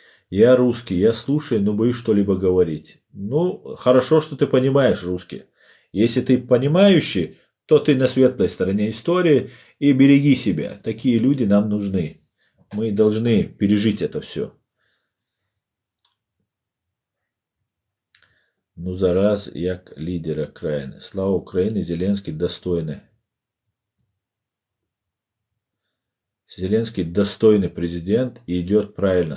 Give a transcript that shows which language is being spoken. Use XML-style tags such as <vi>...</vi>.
<ru>Я русский, я слушаю, но боюсь что-либо говорить. Ну, хорошо, что ты понимаешь русский. Если ты понимающий, то ты на светлой стороне истории и береги себя. Такие люди нам нужны. Мы должны пережить это все.</ru> <uk>Ну, зараз як лідера країни. Слава Україні, Зеленський достойний.</uk> <ru>Зеленский достойный президент и идет правильно.</ru>